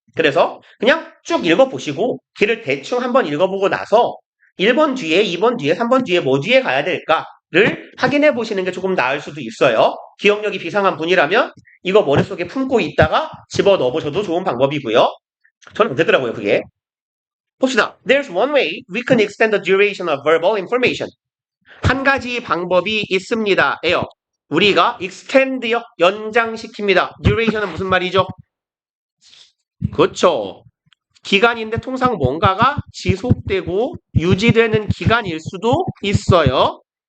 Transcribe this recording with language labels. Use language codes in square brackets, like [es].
[ko] 그래서 그냥 쭉 읽어보시고 길을 대충 한번 읽어보고 나서 1번 뒤에, 2번 뒤에, 3번 뒤에 뭐 뒤에 가야 될까를 확인해 보시는 게 조금 나을 수도 있어요. 기억력이 비상한 분이라면 이거 머릿속에 품고 있다가 집어 넣어보셔도 좋은 방법이고요. 저는 안 되더라고요, 그게. 봅시다. [en] There's one way we can extend the duration of verbal information. [ko] 한 가지 방법이 있습니다. 에요. 우리가 extend요, 연장시킵니다. duration은 무슨 말이죠? 그렇죠. 기간인데 통상 뭔가가 지속되고 유지되는 기간일 수도 있어요.